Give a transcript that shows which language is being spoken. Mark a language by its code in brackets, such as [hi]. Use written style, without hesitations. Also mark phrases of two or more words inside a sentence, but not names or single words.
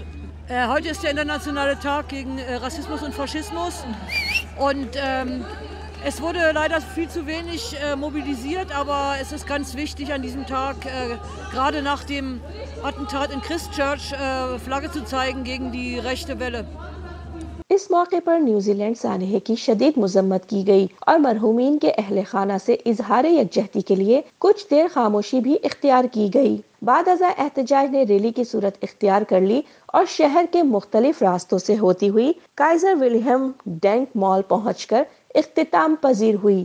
[de] Heute ist der internationale Tag gegen Rassismus und Faschismus und es wurde leider viel zu wenig mobilisiert, aber es ist ganz wichtig an diesem Tag, gerade nach dem Attentat in Christchurch, Flagge zu zeigen gegen die rechte Welle. [ur] اس موقع پر نیوزی لینڈ سانحے کی شدید مذمت کی گئی اور مرحومین کے اہل خانہ سے اظہار یکجہتی کے لیے کچھ دیر خاموشی بھی اختیار کی گئی۔ بعد ازاں احتجاج نے ریلی کی صورت اختیار کر لی اور شہر کے مختلف راستوں سے ہوتی ہوئی کائزر ولہم ڈینک مال پہنچ کر اختتام پذیر ہوئی۔